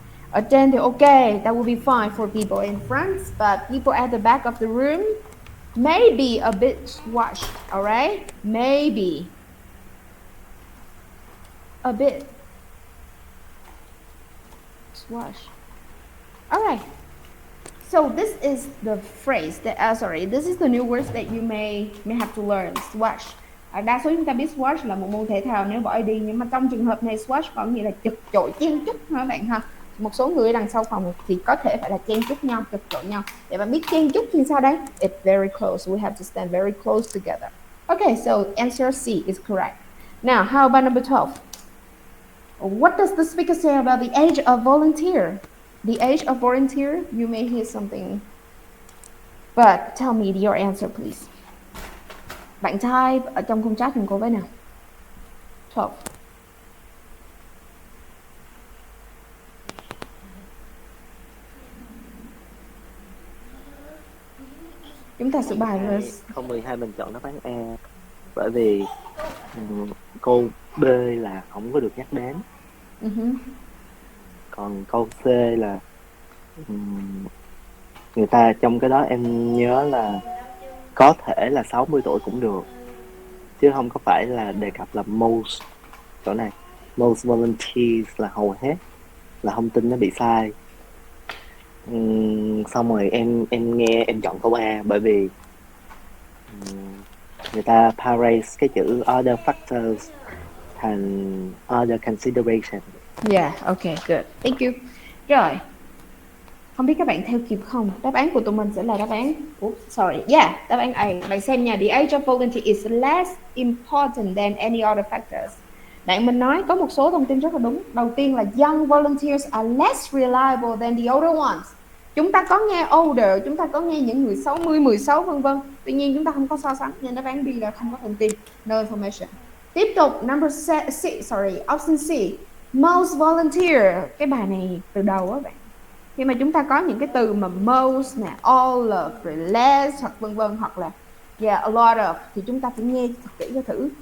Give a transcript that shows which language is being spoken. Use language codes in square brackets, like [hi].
[vi] Ở trên thì [en] okay, that will be fine for people in front, but people at the back of the room may be a bit squashed, alright? Maybe. A bit. Squash. Alright. So this is the phrase that, this is the new words that you may have to learn. Squash. [vi] Đa số chúng ta biết squash là một môn thể thao nếu bỏ AD, nhưng mà trong trường hợp này squash có nghĩa là chật chội chen chúc ha bạn ha. Một số người đằng sau phòng thì có thể phải là chen chúc nhau, chật chội nhau. Để bạn biết chen chúc thì sao đây? [en] It's very close. We have to stand very close together. Okay, so answer C is correct. Now, how about number 12? What does the speaker say about the age of volunteer? The age of volunteer, you may hear something, but tell me your answer, please. [vi] Bạn type ở trong khung chat cùng cô với nào. 12. Chúng ta sẽ bài rồi. Câu 12 mình chọn đáp án A bởi vì Câu B là không có được nhắc đến. Còn câu C là người ta trong cái đó em nhớ là có thể là 60 tuổi cũng được, chứ không có phải là đề cập là most. Chỗ này most volunteers là hầu hết, là thông tin nó bị sai. Xong rồi em nghe em chọn câu A bởi vì người ta paraphrase cái chữ other factors thành other consideration. [en] Yeah, okay, good. Thank you. [vi] Rồi. Không biết các bạn theo kịp không? Đáp án của tụi mình sẽ là đáp án sorry. Yeah, đáp án A. Bạn xem nha, [en] the age of volunteer is less important than any other factors. [vi] Bạn mình nói có một số thông tin rất là đúng. Đầu tiên là [en] young volunteers are less reliable than the older ones. [vi] Chúng ta có nghe older, chúng ta có nghe những người 60, 16 vân vân. Tuy nhiên chúng ta không có so sánh nên đáp án B là không có thông tin. [en] No information. [vi] Tiếp tục number option C. [en] Most volunteer. [vi] Cái bài này từ đầu á bạn. Khi mà chúng ta có những cái từ mà most nè, all of, rồi less hoặc vân vân, hoặc là [en] yeah, a lot of, [vi] thì chúng ta phải nghe thật kỹ cho thử.